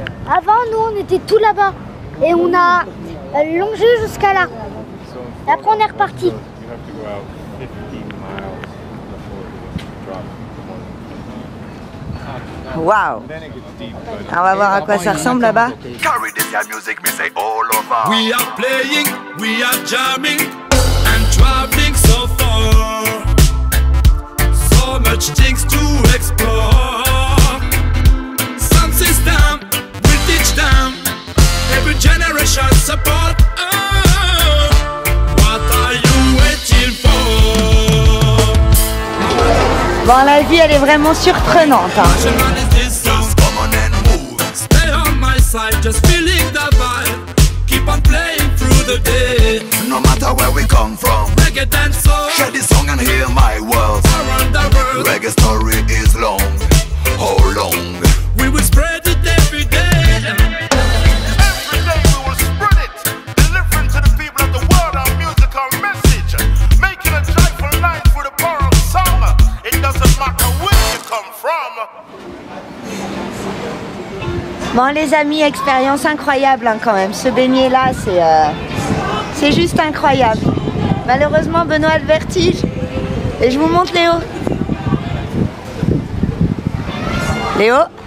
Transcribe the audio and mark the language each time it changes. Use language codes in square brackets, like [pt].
[fr] Avant, nous, on était tout là-bas. Et on a longé jusqu'à là. Et après, on est reparti. Waouh! On va voir à quoi ça ressemble là-bas. [en] Carry this your music, me say all over. We are playing, we are jamming, and traveling so far. So much things to explore. Sound system, we teach them. Every generation support. Oh, what are you waiting for? [fr] Bon, la vie, elle est vraiment surprenante. Hein. [en] Passion man is this song. Come on and move. Stay on my side, just feeling the vibe. Keep on playing through the day. No matter where we come from, Reggae dance song share this song and hear my words. around the world. Reggae story is long, how long? We will spread it every day. Every day we will spread it, delivering to the people of the world our musical message, making a joyful night for the power of song. It doesn't matter where you come from. [fr] Bon les amis, expérience incroyable hein, quand même. Se baigner là, c'est juste incroyable. Malheureusement, Benoît a le vertige. Et je vous montre Léo. Léo?